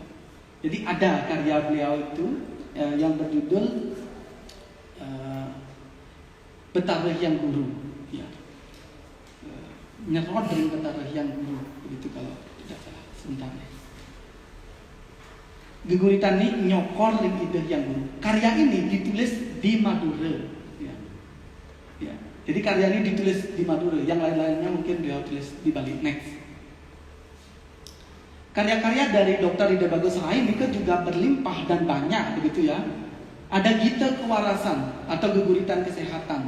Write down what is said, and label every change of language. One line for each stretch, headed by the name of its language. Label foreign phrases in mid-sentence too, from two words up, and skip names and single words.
Indonesian: Jadi ada karya beliau itu yang berjudul Betara Hyang Guru, ya. Nyerot dari Betara Hyang Guru, begitu kalau tidak salah. Sebentar.
Balinese: Geguritan ini nyokor ring ide Hyang Guru.
Indonesian: Karya ini ditulis di Madura, ya. Ya. Jadi karya ini ditulis di Madura, yang lain-lainnya mungkin beliau tulis di Bali. Next. Karya-karya dari Dr. Ida Bagus Rai ini juga berlimpah dan banyak, begitu ya. Ada Gita Kewarasan atau Geguritan Kesehatan.